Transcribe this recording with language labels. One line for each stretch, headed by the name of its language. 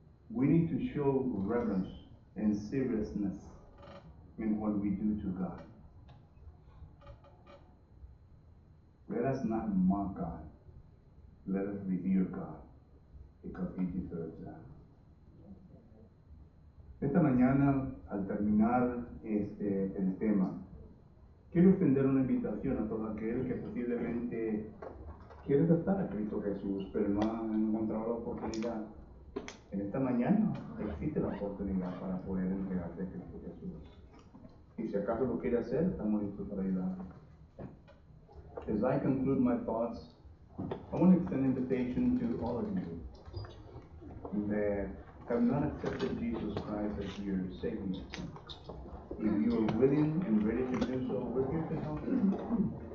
English: We need to show reverence and seriousness in what we do to God. Let us not mock God. Let us revere God, because He deserves that.
Spanish: Esta mañana, al terminar el tema, quiero extender una invitación a todo aquel que posiblemente quiere aceptar a Cristo Jesús, pero no ha encontrado la oportunidad. En esta mañana existe la oportunidad para poder entregarse a Cristo Jesús. Y si acaso lo quiere hacer, estamos listos para ayudarlo.
English: As I conclude my thoughts, I want to extend an invitation to all of you that have not accepted Jesus Christ as your Savior. If you are willing and ready to do so, we're here to help you.